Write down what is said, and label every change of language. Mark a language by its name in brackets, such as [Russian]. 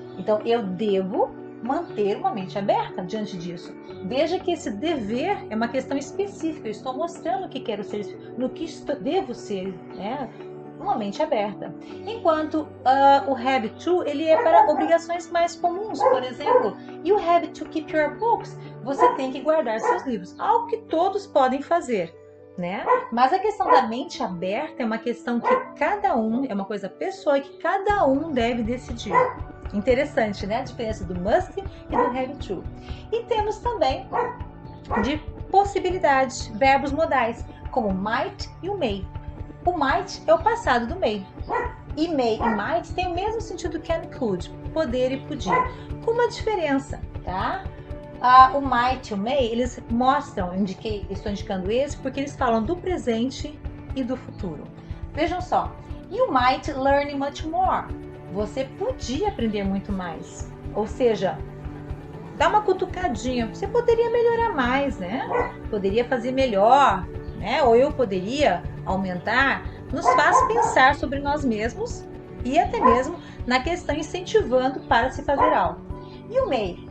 [Portuguese] Então eu devo manter uma mente aberta diante disso. Veja que esse dever é uma questão específica. Eu estou mostrando o que quero ser, no que devo ser, né? Uma mente aberta. Enquanto o have to, ele é para obrigações mais comuns. [English] Por exemplo, you have to keep your books. [Portuguese] Você tem que guardar seus livros. Algo que todos podem fazer, né? Mas a questão da mente aberta é uma questão que cada um, é uma coisa pessoal e que cada um deve decidir. Interessante, né? A diferença do must e do have to. E temos também de possibilidades, verbos modais, como might e o may. O might é o passado do may. E may e might tem o mesmo sentido que and could, poder e podia. Com uma diferença, tá? O might e o may, eles mostram, estou indicando esse, porque eles falam do presente e do futuro. Vejam só. [English] You might learn much more. [Portuguese] Você podia aprender muito mais. Ou seja, dá uma cutucadinha. Você poderia melhorar mais, né? Poderia fazer melhor, né? Ou eu poderia aumentar. Nos faz pensar sobre nós mesmos e até mesmo na questão incentivando para se fazer algo. [English] You may.